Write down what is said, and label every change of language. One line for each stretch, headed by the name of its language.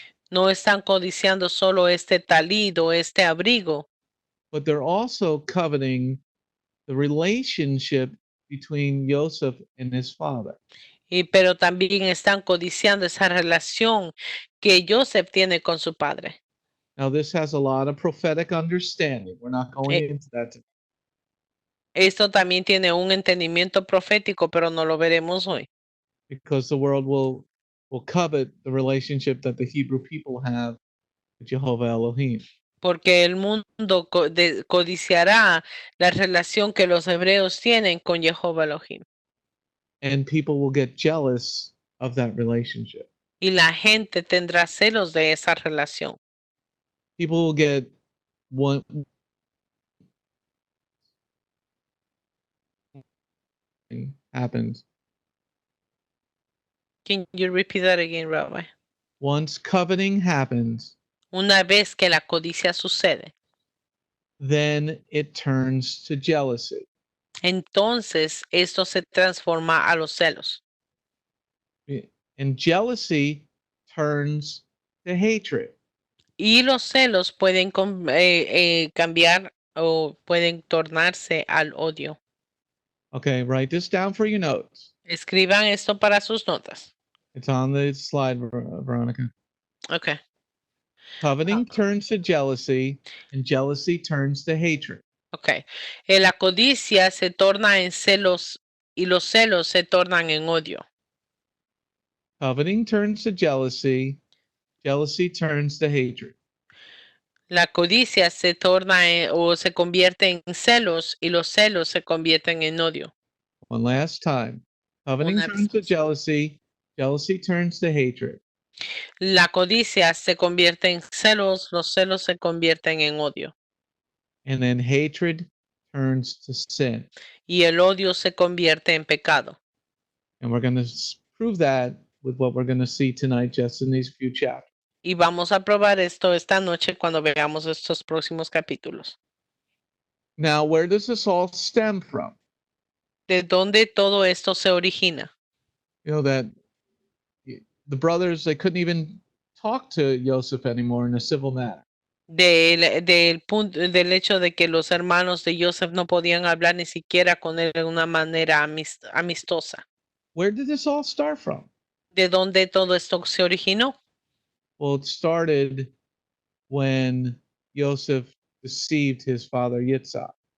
Spanish: No están codiciando solo este talit o este abrigo.
English: But they're also coveting the relationship between Yosef and his father.
Spanish: Pero también están codiciando esa relación que Yosef tiene con su padre.
English: Now this has a lot of prophetic understanding. We're not going into that today.
Spanish: Esto también tiene un entendimiento profético, pero no lo veremos hoy.
English: Because the world will covet the relationship that the Hebrew people have with Jehovah Elohim.
Spanish: Porque el mundo codiciará la relación que los hebreos tienen con Jehová Elohim.
English: and people will get jealous of that relationship.
Spanish: Y la gente tendrá celos de esa relación.
English: People will get one thing happens. Can you repeat that again, Rabbi? Once coveting happens,
Spanish: Una vez que la codicia sucede,
English: then it turns to jealousy.
Spanish: entonces esto se transforma a los celos.
English: And jealousy turns to hatred.
Spanish: Y los celos pueden cambiar o pueden tornarse al odio.
English: Okay, write this down for your notes.
Spanish: Escriban esto para sus notas.
English: It's on the slide, Veronica. Okay. Coveting turns to jealousy, and jealousy turns to hatred. Okay.
Spanish: La codicia se torna en celos y los celos se tornan en odio.
English: Coveting turns to jealousy, jealousy turns to hatred.
Spanish: La codicia se torna o se convierte en celos y los celos se convierten en odio.
English: One last time. Coveting
Spanish: Una vez
English: turns to
Spanish: más.
English: jealousy, jealousy turns to hatred.
Spanish: La codicia se convierte en celos, los celos se convierten en odio.
English: And then hatred turns to sin.
Spanish: Y el odio se convierte en pecado.
English: And we're going to prove that with what we're going to see tonight just in these few chapters.
Spanish: Y vamos a probar esto esta noche cuando veamos estos próximos capítulos.
English: Now, where does this all stem from?
Spanish: ¿De dónde todo esto se origina?
English: You know, that the brothers, they couldn't even talk to Yosef anymore in a civil manner.
Spanish: Del hecho de que los hermanos de Yosef no podían hablar ni siquiera con él de una manera amistosa.
English: Where did this all start from?
Spanish: ¿De dónde todo esto se originó?
English: Well, it started when Yosef deceived his father Yitzhak.